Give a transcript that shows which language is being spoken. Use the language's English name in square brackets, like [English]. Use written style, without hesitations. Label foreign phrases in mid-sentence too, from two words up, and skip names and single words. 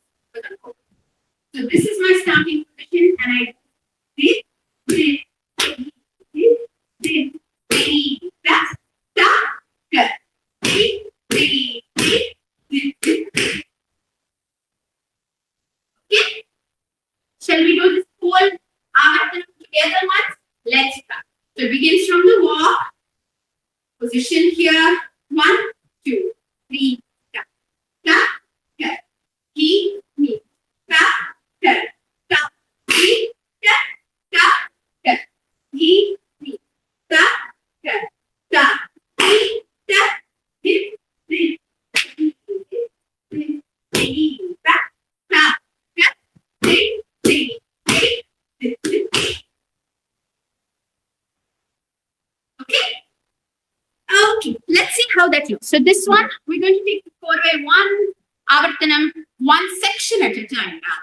[English] So this is my starting position, and I this, okay. Shall we do this whole Avartanam together once? Let's start. So it begins from the walk. Position here. 1, 2, 3. Ta, ta, ta. He, me. Ta, ta, ta. He, ta, ta, ta. He, me. Ta, ta, ta. He, ta, he, me. Ta, ta, ta. He, Okay, let's see how that looks. So this one, we're going to take the 4-way, one Avartanam, one section at a time now.